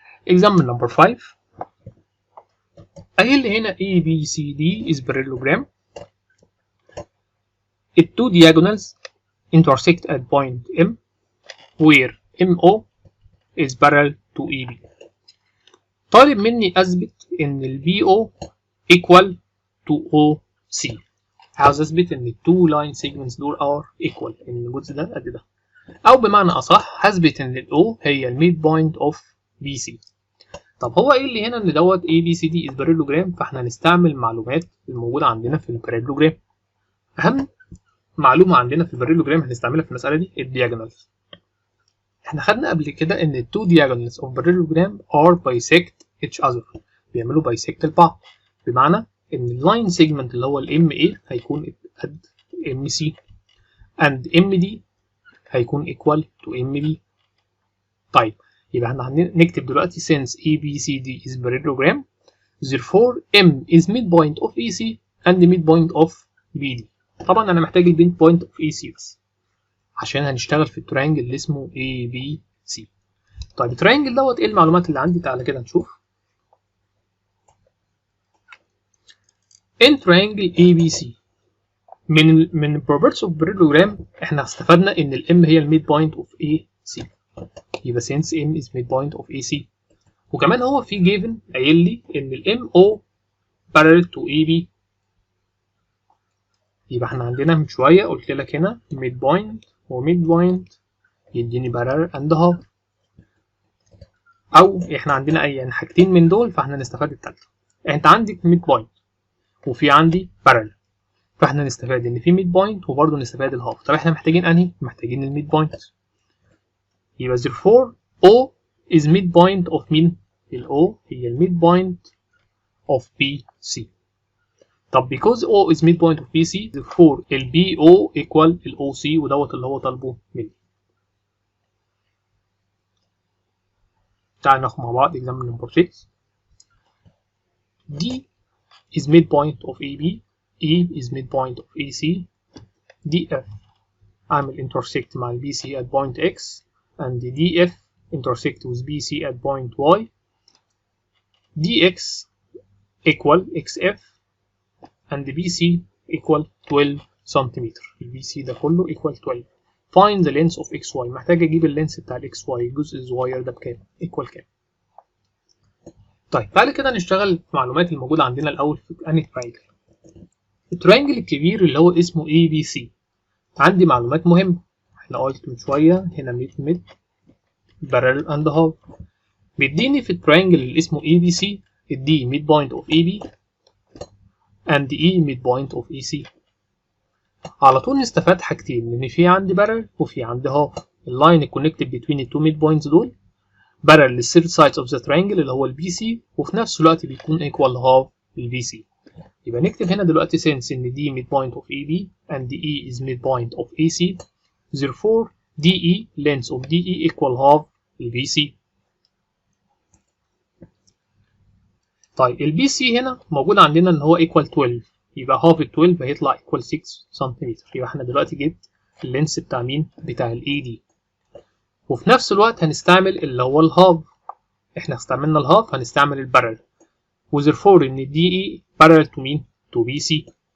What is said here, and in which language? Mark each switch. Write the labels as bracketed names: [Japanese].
[English] example number 5 [Arabic] قايل لي هنا [English] ABCD is parallelogram. The two diagonals intersect at point M where MO is parallel to EB. [Arabic] طالب مني اثبت ان ال BO equal to OC. عاوز اثبت ان ال two line segments دول are equal، ان الجزء ده قد ده، او بمعنى اصح هثبت ان ال O هي ال midpoint of BC. طب هو قايل لي هنا ان دوت ABCD is parallelogram، فاحنا هنستعمل المعلومات الموجوده عندنا في الباراليلوجرام. اهم معلومه عندنا في الباراليلوجرام هنستعملها في المساله دي الدياجونالز. احنا خدنا قبل كده ان ال [English] two diagonals of parallelogram are bisect each other، [Arabic] بيعملوا bisect لبعض، بمعنى ان اللاين سيجمنت اللي هو ال MA هيكون قد [English] MC and MD هيكون equal to MB. [Arabic] طيب يبقى احنا هنكتب دلوقتي [English] since ABCD is parallelogram therefore M is midpoint of AC and midpoint of BD. [Arabic] طبعا انا محتاج midpoint of AC بس عشان هنشتغل في الترينجل اللي اسمه ABC. طيب الترينجل دوت ايه المعلومات اللي عندي؟ تعالى كده نشوف. in triangle ABC من properties of parallelogram احنا استفدنا ان الام هي الميد of AC، يبقى [English] since M is midpoint of AC. [Arabic] وكمان هو في given قايل لي ان الام O parallel to AB، يبقى احنا عندنا من شويه قلت لك هنا midpoint وmidpoint يديني [English] parallel and half، [Arabic] او احنا عندنا اي يعني حاجتين من دول فاحنا نستفاد التالتة. انت عندك midpoint وفي عندي parallel، فاحنا نستفاد ان في midpoint وبرضه نستفاد الهاف. طب احنا محتاجين انهي؟ محتاجين الميدبوينت. [English] يبقى therefore O is midpoint of مين؟ [Arabic] ال O هي الميدبوينت [English] of BC. طب because O is midpoint of BC therefore ال BO equal ال OC، [Arabic] ودوت اللي هو طالبه مني. تعال ناخد مع بعض example number 6. [English] D is midpoint of AB، E is midpoint of AC، DF عامل intersect مع BC at point X and DF intersect with BC at point Y. DX equal XF and BC equal 12 سنتيمتر. BC ده كله equal 12. Find the length of XY. [Arabic] محتاج اجيب اللينس بتاع XY الجزء الصغير ده بكام؟ equal كام؟ طيب تعالى كده نشتغل المعلومات الموجودة عندنا الأول في أنهي تراينجل. التراينجل الكبير اللي هو اسمه ABC عندي معلومات مهمة. احنا قلت من شوية هنا ميد parallel and half. بيديني في التراينجل اللي اسمه [English] ABC ادي midpoint of AB and E midpoint of AC. [Arabic] على طول نستفاد حاجتين، لأن في عندي parallel وفي عندي half. اللاين الكونكتد between التو midpoints دول parallel للثيرد sides of the triangle اللي هو البي سي، وفي نفس الوقت بيكون [English] equal half [Arabic] البي سي. [English] يبقى نكتب هنا دلوقتي since ان D midpoint of AB and E is midpoint of AC therefore DE length of DE equal half البي سي. [Arabic] طيب البي سي هنا موجود عندنا ان هو equal 12، يبقى half ال 12 هيطلع equal 6 سنتيمتر. يبقى احنا دلوقتي جبت اللينس بتاع مين؟ بتاع الاي دي. وفي نفس الوقت هنستعمل اللي هو الهاف، احنا استعملنا الهاف هنستعمل البارل، وذرفور ان دي اي بارل تو مين؟ تو بي سي.